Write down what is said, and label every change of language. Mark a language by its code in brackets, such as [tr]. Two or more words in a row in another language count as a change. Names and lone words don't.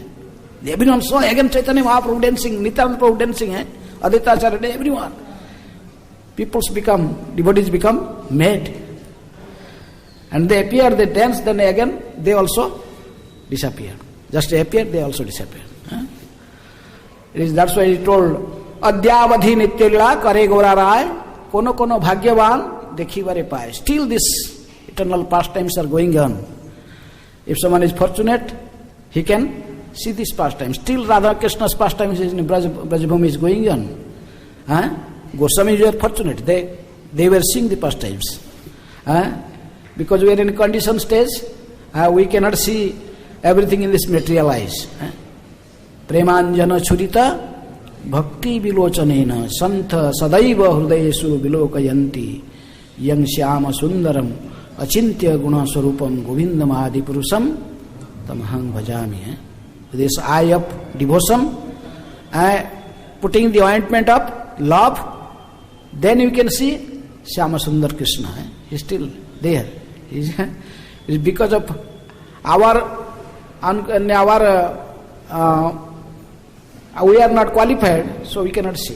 [en] Everyone saw again Chaitanya Mahaprabhu dancing, Nityananda Prabhu dancing, Advaita Acharya, everyone. Devotees become mad. And they appear, they dance, then again they also disappear. Just they appear, they also disappear. That's why he told, [bn] অদ্যাবধি নিত্যলীলা করে গোরা রায়, কোন কোন ভাগ্যবান দেখি বারে পায়. [en] Still this eternal pastimes are going on. If someone is fortunate, he can see this pastime. Still Radha Krishna's pastimes in Brajabhumi is going on. Goswamis were fortunate. They were seeing the pastimes. Because we are in a conditioned stage, we cannot see everything in this material eyes. [sa] প্রেমাঞ্জন ছুরিত भक्ति विलोचनेन संत सदैव हृदयेषु विलोकयन्ति यं श्याम सुंदरम अचिंत्य गुण स्वरूपम गोविंदमादि पुरुषम तमहं भजामि. [en] This eye of devotion, putting the ointment of love, then you can see Shyama Sundar Krishna. He is still there. It's because of we are not qualified, so we cannot see.